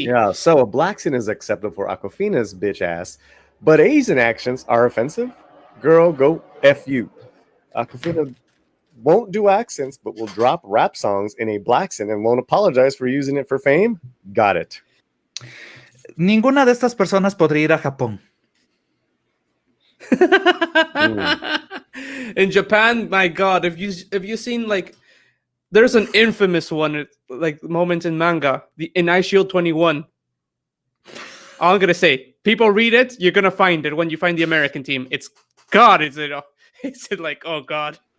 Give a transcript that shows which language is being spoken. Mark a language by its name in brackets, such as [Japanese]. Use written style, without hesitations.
[English] Yeah, so a black scent is acceptable for Aquafina's bitch ass, but Asian actions are offensive? Girl, go F you. Aquafina won't do accents, but will drop rap songs in a black scent and won't apologize for using it for fame? Got it. [Spanish] Ninguna de estas personas podría ir a Japón. [English] In Japan, my God, if you seen like, there's an infamous one, like moment in manga, in Ice Shield 21. All I'm gonna say, people read it, you're gonna find it when you find the American team. It's like, oh God.